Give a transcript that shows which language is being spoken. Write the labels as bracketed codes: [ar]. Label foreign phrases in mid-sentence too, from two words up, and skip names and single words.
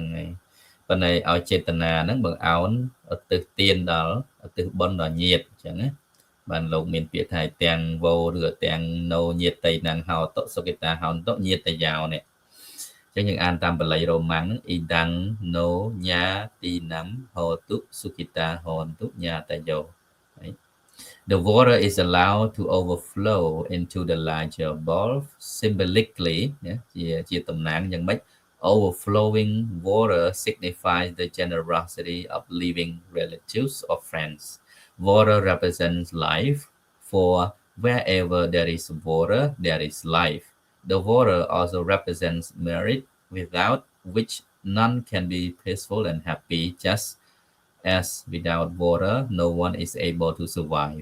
[km] ហើយប៉ុន្តែឲ្យចេតនាហ្នឹងបង្អោនឧទ្ទិសទានដល់ឧទ្ទិសបុណ្យដល់ញាតិអញ្ចឹងណាបានលោកមានពាក្យថាទាំងវោឬទាំងណូញាតិណាងហោតុសុគិតាហោតុញាតិយោនេះចឹងយើងអានតាមបាលីរ៉ូម៉ាំងអ៊ីដាំងណូញ៉ាទីណាំហោតុសុគិតាហោតុញាតិយោ [en] The water is allowed to overflow into the larger bowl symbolically [km] ជាតំណាងយ៉ាងម៉េច [en] overflowing water signifies the generosity of living relatives or friends. Water represents life, for wherever there is water, there is life. The water also represents merit, without which none can be peaceful and happy, just as without water, no one is able to survive.